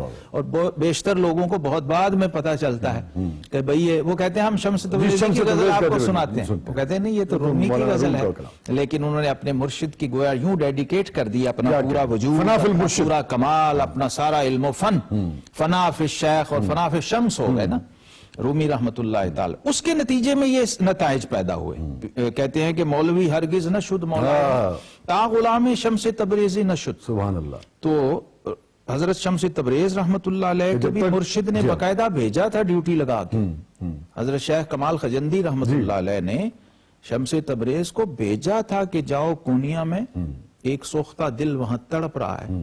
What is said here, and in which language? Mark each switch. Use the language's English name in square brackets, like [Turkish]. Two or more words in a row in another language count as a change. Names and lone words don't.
[Urdu] اور بیشتر لوگوں کو بہت بعد میں پتا چلتا ہے کہ بھئی وہ کہتے ہیں ہم شمس تبریزی کی غزل آپ کو سناتے ہیں، وہ کہتے ہیں نہیں یہ تو رومی کی غزل ہے، لیکن انہوں نے اپنے مرشد کی گویا یوں ڈیڈیکیٹ کر دی اپنا پورا وجود، اپنا پورا کمال، اپنا سارا علم و فن، فنا فی الشیخ اور فنا فی الشمس ہو گئے نا رومی رحمت اللہ تعالی. اس کے نتیجے میں یہ نتائج پیدا ہوئے. کہتے ہیں کہ [Persian] مولوی ہرگز نہ شد مولانا تا غلام شمس تبریزی نہ شد. [Urdu] سبحان اللہ. تو حضرت شمس تبریز رحمت اللہ علیہ کے بھی مرشد نے باقاعدہ بھیجا تھا ڈیوٹی لگا کے. حضرت شیخ کمال خجندی رحمت اللہ علیہ نے شمس تبریز کو بھیجا تھا کہ جاؤ کونیا میں ایک سوختہ دل وہاں تڑپ رہا ہے.